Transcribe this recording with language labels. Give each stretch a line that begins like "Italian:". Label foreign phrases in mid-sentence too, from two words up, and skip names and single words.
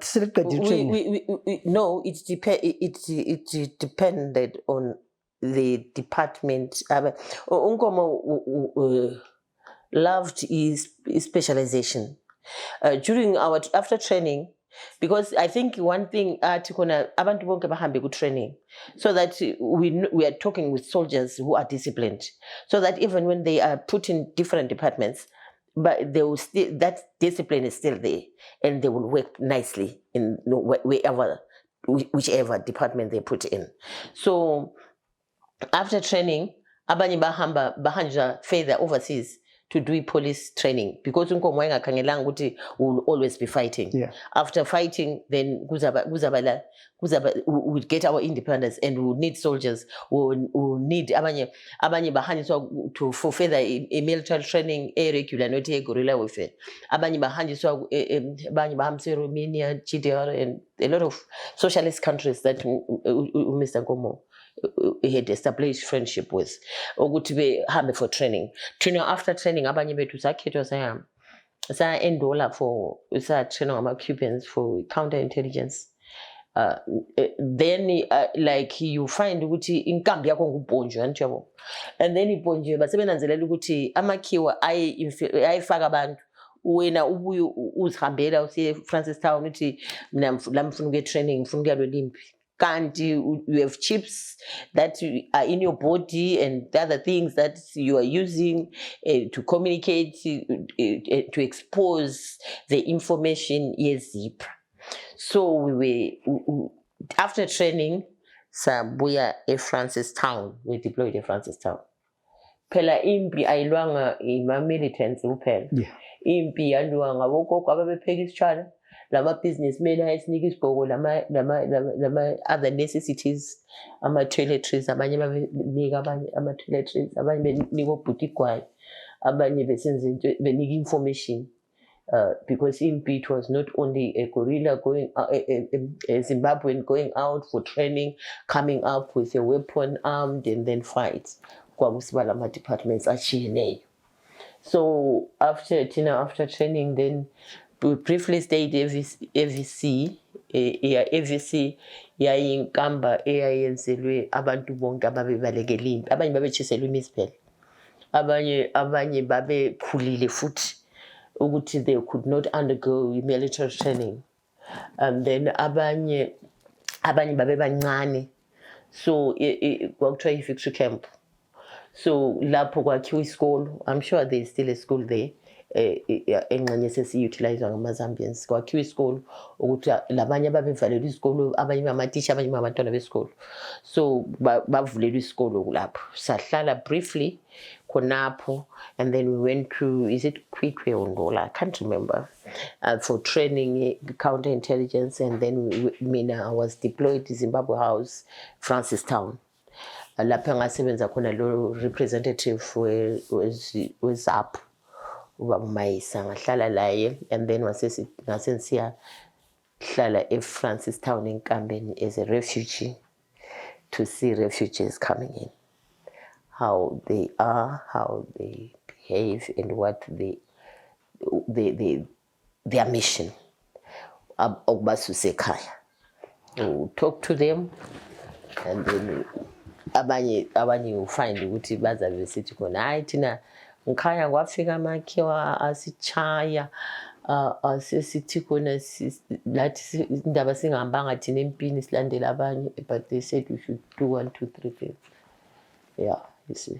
English: no, it depended on the department. Unkomo loved his specialization during our after training. Because I think one thing
North Ndebele: abantu bonke bahambe ku
English: training, so that we are talking with soldiers who are disciplined, so that even when they are put in different departments, but they will still, that discipline is still there, and they will work nicely in whichever department they put in. So after training,
North Ndebele: abanye bahanja
English: further overseas to do police training, because we'll always be fighting. Yeah. After fighting, then we would get our independence, and we would need soldiers. We would need
North Ndebele: abanye bahanjiswa
English: to for further a military training, a regular, not a guerrilla warfare.
North Ndebele: Abanye bahanjiswa abanye bahambise
English: Romania, GDR, and a lot of socialist countries that Mr. Nkomo had established friendship with.
North Ndebele: Ukuthi behambe
English: for training. After training,
North Ndebele: abanye bethu sakhethwa saya endola
English: for training
North Ndebele: ama
English: Cubans for counterintelligence. Then like you find
North Ndebele: ukuthi inkambi yakho ngubhonjwe anjalo,
English: and then
North Ndebele: ibhonjwe basebenanzelela ukuthi amakhiwa ayifaka abantu, wena ubuye uzihambela usiye Francistown uthi mina la mfuna ukuye training, mfuna ukuya lwelimpi, kanti
English: you have chips that are in your body and the other things that you are using to communicate, to expose the information
North Ndebele: ye-ZPRA.
English: So we after training, sabuya Francistown. We deployed at Francistown.
North Ndebele: Phela impi ayilwanga ima-militants kuphela. Impi yalwa ngabogogo ababepheka isitshwala, lama businessmen ayesinika isibhoko, lama
English: other necessities,
North Ndebele: ama-toiletries, abanye babenika abanye ama-toiletries, abanye benika obhuti igwayi, abanye benika information.
English: Because impi, it was not only a guerrilla going, a Zimbabwean going out for training, coming up with a weapon armed and then fight.
North Ndebele: Kwakusibala departments achiyeneyo.
English: So after training, then we briefly stayed AVC.
North Ndebele: AVC yayinkamba eyayenzelwe abantu bonke ababebalekela impi. Abanye babetshiselwe imispele. Abanye babekhulile futhi ukuthi
English: they could not undergo military training. And then
North Ndebele: abanye babebancane. So kwakuthiwa i-victory camp. So lapho kwakhiwa isikolo.
English: I'm sure there is still a school there.
North Ndebele: Engxenye sesiyutilizwa ngama-Zambians. Kwakhiwa isikolo ukuthi labanye ababevalelwa isikolo, abanye bamatisha, abanye babantwana besikolo. So bavulelwa isikolo lapho. Sahlala briefly khonapho,
English: and then we went to, is it Kwikwe or Ndola? I can't remember. For training, counterintelligence, and then I was deployed to Zimbabwe House, Francistown.
North Ndebele: Lapha ngasebenza khona lo representative we-ZAP. Ubaba Mayisa ngahlala laye,
English: and then
North Ndebele: ngasensiya hlala eFrancistown enkambeni
English: as a refugee to see refugees coming in, how they are, how they behave, and what their mission.
North Ndebele: Ukubasusekhaya.
English: Talk to them, and then
North Ndebele: abanye
English: you find
North Ndebele: ukuthi bazabe besithi khona hayi thina ngikhaya kwafika amakhiwa asichaya, asesithi khona lathi indaba singahambanga thina empini silandela abanye,
English: but they said we should do 1, 2, 3 things. Yeah, you see.